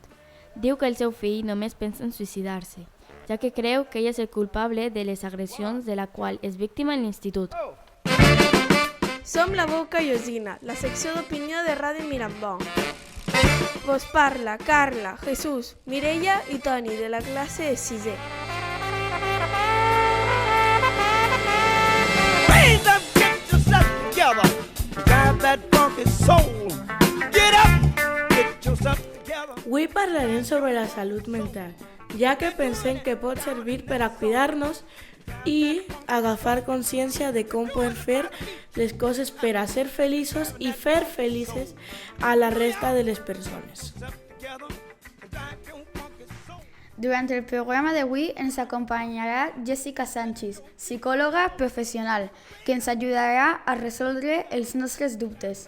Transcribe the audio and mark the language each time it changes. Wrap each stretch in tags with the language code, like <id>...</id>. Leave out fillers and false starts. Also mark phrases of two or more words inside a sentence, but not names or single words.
<ca>Diu que el seu fill només pensa en suïcidar-se, ja que creu que ell és el culpable de les agressions de la qual és víctima en l'institut. Som la veu callosina, la secció d'opinió de Ràdio Mirambó. Vos parla Carla, Jesús, Mireia i Toni de la classe de 6è.</ca> <en>Raise up, get yourself together. Grab that funky soul. Get up, get yourself together.</en> <ca>Avui parlarem sobre la salut mental, ja que pensem que pot servir per a cuidar-nos i agafar consciència de com podem fer les coses per a ser feliços i fer felices a la resta de les persones. Durant el programa d'avui ens acompanyarà Jessica Sánchez, psicòloga professional, que ens ajudarà a resoldre els nostres dubtes.</ca>